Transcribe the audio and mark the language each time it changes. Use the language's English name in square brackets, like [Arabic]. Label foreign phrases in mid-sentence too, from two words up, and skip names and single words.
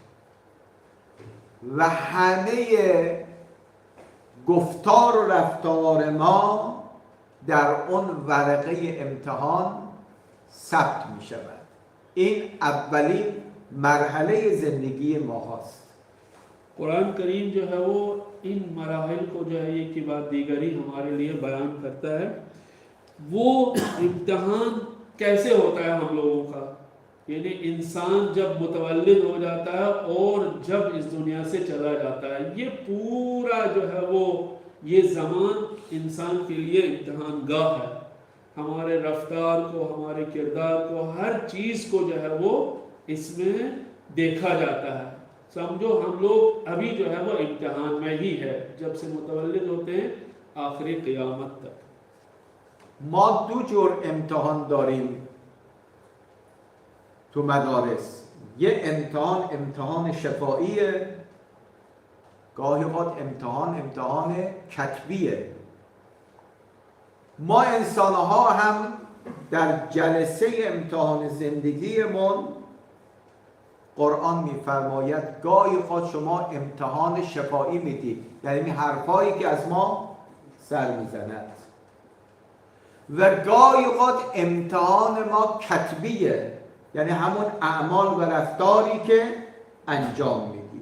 [Persian] و همه گفتار و رفتار ما در اون ورقه امتحان ثبت می شود. این اولین مرحله زندگی ما هست. [Hindi] कुरान करीम जो है वो इन मराहिल को जो है एक के बाद दीगरी हमारे लिए बयान करता है। वो इम्तिहान कैसे होता है हम लोगों का, यानी इंसान जब मुतवल्लिद हो जाता है और जब इस दुनिया से चला जाता है, ये पूरा जो है वो ये ज़मान इंसान के लिए इम्तिहान गाह है। हमारे रफ्तार को, हमारे किरदार को, हर चीज़ को जो है वो इसमें देखा जाता है। समझो हम लोग अभी जो है वो इम्तिहान में ही है, जब से मुतवल्लिद होते हैं आखिरी क़यामत तक। [Persian] ما 2 جور امتحان داریم تو مدارس. یه امتحان شفاییه، گاهی اوقات امتحان کتبیه. ما انسان‌ها هم در جلسه امتحان زندگیمون قرآن میفرماید گاهی اوقات شما امتحان شفایی میدید، یعنی این حرفایی که از ما سر میزند، و گاهی اوقات امتحان ما کتبیه، یعنی همون اعمال و رفتاری که انجام میدید.